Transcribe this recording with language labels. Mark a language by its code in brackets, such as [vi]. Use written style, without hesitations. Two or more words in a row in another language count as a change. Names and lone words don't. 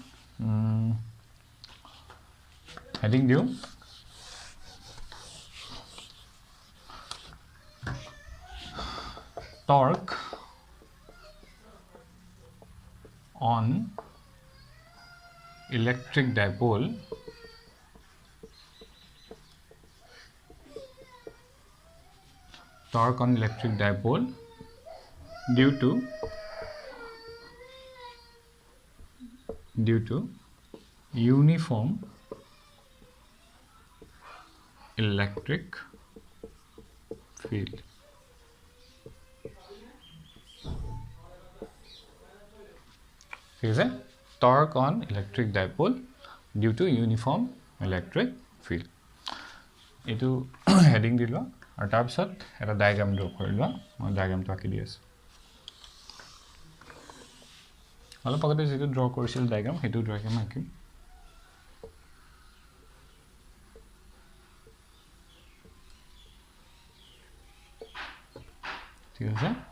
[as] হেডিং দিও [en] torque on electric dipole due to uniform electric field [as] ঠিক আছে [en] torque on electric dipole due to uniform electric field [as] এটো হেডিং দিলো আৰু তাৰ পিছত এটা ডায়াগ্ৰাম ড্ৰ কৰিলো মই ডায়াগ্ৰামটো আঁকি দি আছো অলপ আগতে যেটো ড্ৰ কৰিছিল ডায়াগ্ৰাম হেতু ডায়াগ্ৰাম আঁকিম ঠিক আছে